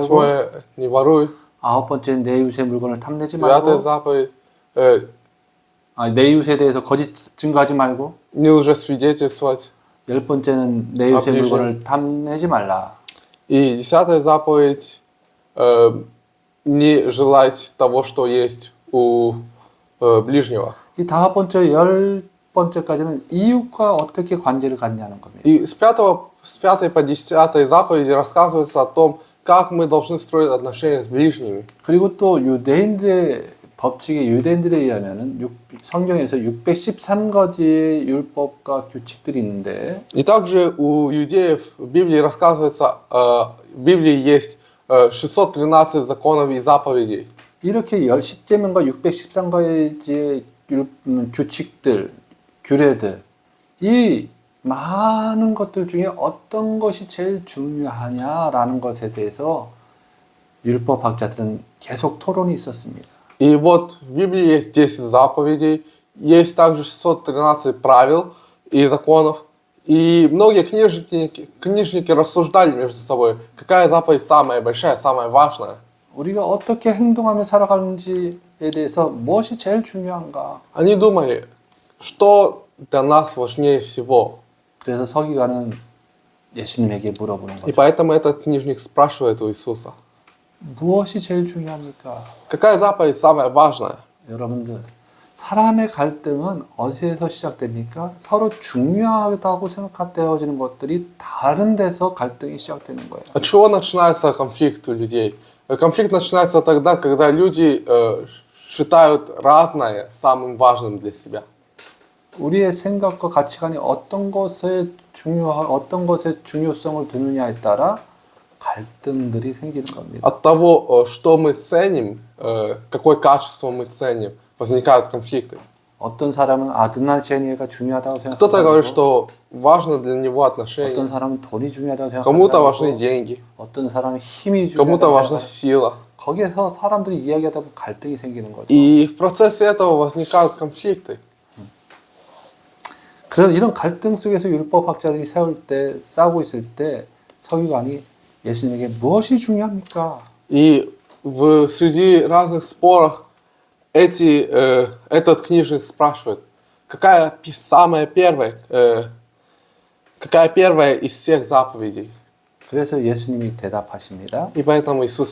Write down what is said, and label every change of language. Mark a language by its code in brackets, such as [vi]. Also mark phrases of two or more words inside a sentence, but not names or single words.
[ru] Восьмое, не воруй. [ko] 아홉 번째는 내 이웃의 물건을 탐내지 [ru] Девятая [ko] 말고, [ru] заповедь, [ko] 내 이웃에 대해서 거짓 증거하지 말고, [ru] не лжесвидетельствовать. [ko] 열 번째는 내 이웃의 [ru] ближнем. [ko] 물건을 탐내지 말라. [ru] И 10-я заповедь, не желать того, что есть у ближнего. [ko] 이 다섯 번째, 열 번째까지는 이웃과 어떻게 관계를 갖냐는 겁니다. [ru] И с 5 по 10 заповеди рассказывается о том, как мы должны строить отношения с ближними. [ko] 그리고 또 유대인들의 법칙에 유대인들에 의하면은 성경에서 613가지의 율법과 규칙들이 있는데 [ru] И также у иудеев в Библии рассказывается, в Библии есть 613 законов и заповедей. [ko] 이렇게 10계명과 613가지의 규칙들, 규례들 이 많은 것들 중에 어떤 것이 제일 중요하냐라는 것에 대해서 율법학자들은 계속 토론이 있었습니다. [ru] И вот в Библии есть 10 заповедей, есть также 613 правил и законов. И многие книжники рассуждали между собой, какая заповедь самая большая, самая важная. [ko] 우리가 어떻게 행동하며 살아가는지에 대해서 무엇이 제일 중요한가? [ru] Они думали, что для нас важнее всего. [ko] 그래서 서기관은 예수님에게 물어보는 [ru] И [ko] 거죠. [ru] поэтому этот книжник спрашивает у Иисуса, [ko] 무엇이 제일 중요합니까? [ru] какая заповедь самая важная? [ko] 여러분들, 사람의 갈등은 어디에서 시작됩니까? 서로 중요하다고 생각되어지는 것들이 다른 데서 갈등이 시작되는 거예요. [ru] От чего начинается конфликт у людей? Конфликт начинается тогда, когда люди считают разное самым важным для себя. [ko] 우리의 생각과 가치관이 어떤 것의 중요성을 두느냐에 따라 갈등들이 생기는 겁니다. [ru] От того, что мы ценим, какое качество мы ценим, возникают конфликты. [ko] 어떤 사람은 아드나시아니아가 중요하다고 [ru] Кто-то говорит, [ko] 생각하고 [ru] что важно для него [ko] 어떤 [ru] отношения. [ko] 사람은 돈이 중요하다고 [ru] Кому-то важны [ko] 생각하고 [ru] деньги, [ko] 어떤 사람은 힘이 [ru] кому-то [ko] 중요하다고 [ru] важна [ko] 생각하고 [ru] сила. [ko] 거기에서 사람들이 이야기하다 보면 갈등이 생기는 거죠. [ru] И в процессе этого возникают конфликты. [ko] 그런 이런 갈등 속에서 율법학자들이 싸우고 있을 때 서기관이 예수님에게 무엇이 중요합니까? [ru] И среди разных споров этот книжник спрашивает, какая первая из всех заповедей? [ko] 그래서 예수님이 대답하십니다. [ru] И поэтому Иисус